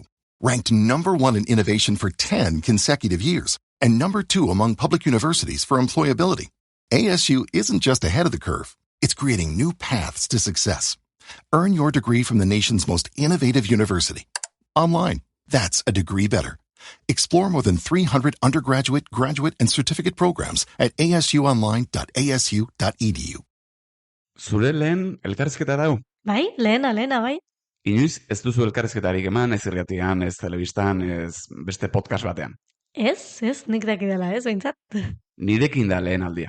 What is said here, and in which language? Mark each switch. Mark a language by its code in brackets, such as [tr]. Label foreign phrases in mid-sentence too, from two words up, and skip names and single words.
[en] Ranked #1 in innovation for 10 consecutive years and #2 among public universities for employability. ASU isn't just ahead of the curve, it's creating new paths to success. Earn your degree from the nation's most innovative university. Online, that's a degree better. Explore more than 300 undergraduate, graduate, and certificate programs at asuonline.asu.edu. [eu] Zure lehen elkarrizketa dau? Bai, lehena, bai. Inoiz ez duzu elkarrizketarik eman, ez irratian, ez telebistan, ez beste podcast batean. Ez, nik dakidala, ez, behintzat. Nirekin da lehen aldia.